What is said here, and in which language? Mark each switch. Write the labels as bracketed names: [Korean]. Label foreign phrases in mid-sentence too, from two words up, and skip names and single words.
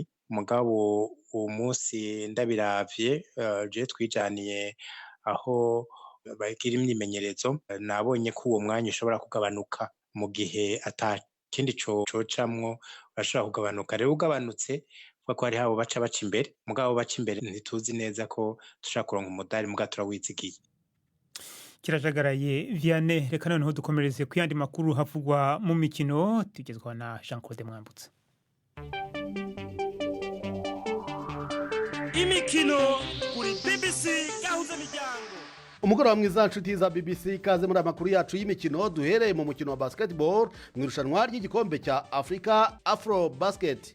[Rundi] Mugabo uwo munsi ndabiravye je twijaniye aho bagira imyimenyerezo, nabonye ko uwo mwanya ushobora kugabanuka mu gihe atakindi cocamwo, urashobora kugabanuka. Rero ugabanutse kuko hari habo baca imbere, mugabo baca imbere ntituzi neza ko dushaka kuronka umudari, mugabo turawizigiye. Kirajagaraye Vianney. Reka noneho dukomereze ku yandi makuru havugwa mu mikino, tugezwa na Jean Claude Mwambutsa. imikino kuri BBC gahuza miryango. Umugoroba mwiza nshuti za BBC ikaze muri amakuru yacu y'imikino duhereye mu mukino wa basketball mu irushanwa ry'igikombe cya Africa Afro Basket.